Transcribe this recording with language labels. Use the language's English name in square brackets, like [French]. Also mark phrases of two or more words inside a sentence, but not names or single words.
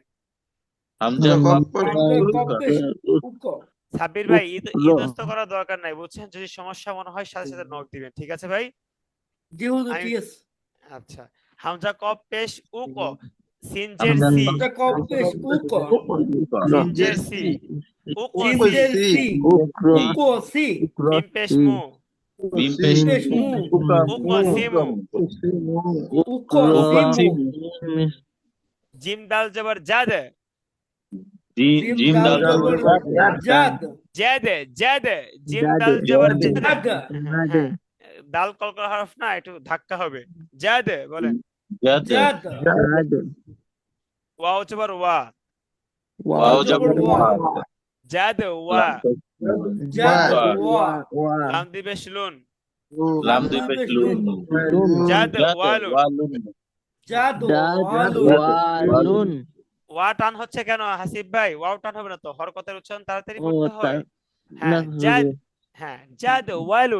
[Bangla] হামজা হামজা কফ কফ পেশ উক সাব্বির ভাই, ইতস্ত করার দরকার নাই, বুঝছেন? যদি সমস্যা মনে হয় সাথে সাথে নক দিবেন, ঠিক আছে ভাই? জি হুজুর, আমি ঠিক আছে। আচ্ছা, হামজা কফ পেশ উক, সিনজের সি, হামজা কফ পেশ উক সিনজের সি, উক সিনজের সি, সি উক সি মিম পেশ মু, মিম পেশ পেশ মু উক সিমু, উক সিমু জিম দাল জবর জাদ, জিম দাল জবর জাদ জাদ জাদ, জিম দাল জবর জাদ। জাদ হ্যাঁ, দাল কলকলা হরফ না, একটু ধাক্কা হবে। জাদ বলেন। জাদ জাদ ওয়াও জবর ওয়া, ওয়াও জবর ওয়া, জাদ ওয়া, জাদ ওয়া লাম দিবে শুলুন, লাম দুই পেশ লুন, জাদ জাদ ওয়ালুন। ওয়ালুন, জাদ ওয়ালুন ওয়া টান হচ্ছে কেন হাসিব ভাই? ওয়াও টান হবে না তো, হরকতের উচ্চারণ তাড়াতাড়ি ও করতে হয়। না হ্যাঁ, জাদ, হ্যাঁ জাদ ওয়ালুন।